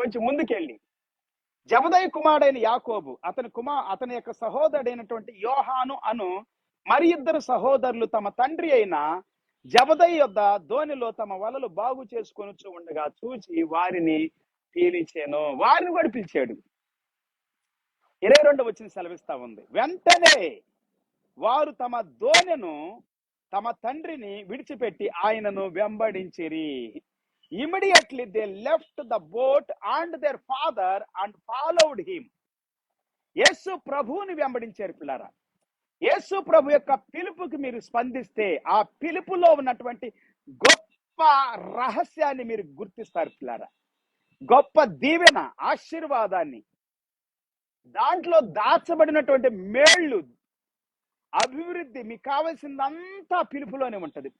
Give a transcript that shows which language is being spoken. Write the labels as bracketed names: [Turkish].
[Telugu] కొంచెం ముందుకెళ్ళి జెబెదయి కుమారుడైన యాకోబు, అతని యొక్క సహోదరుడైనటువంటి యోహాను అను మరి ఇద్దరు సహోదరులు తమ తండ్రి అయిన జెబెదయి యొద్ద దోణిలో తమ వలలు బాగు చేసుకొని ఉండగా చూచి వారిని పిలిచెను. వారిని కూడా పిలిచాడు. 22వ వచనం సెలవిస్తా ఉంది, వెంటనే వారు తమ దోణెను, తమ తండ్రిని విడిచిపెట్టి ఆయనను వెంబడించిరి. [English] Immediately they left the boat and their father and followed him. [Telugu] యేసు ప్రభువుని వెంబడించారు పిల్లారా. యేసు ప్రభు యొక్క పిలుపుకి మీరు స్పందిస్తే ఆ పిలుపులో ఉన్నటువంటి గొప్ప రహస్యాన్ని మీరు గుర్తిస్తారు పిల్లారా. గొప్ప దీవెన, ఆశీర్వాదాన్ని, దాంట్లో దాచబడినటువంటి మేళ్ళు, అభివృద్ధి, మీకు కావలసిందంతా పిలుపులోనే ఉంటది.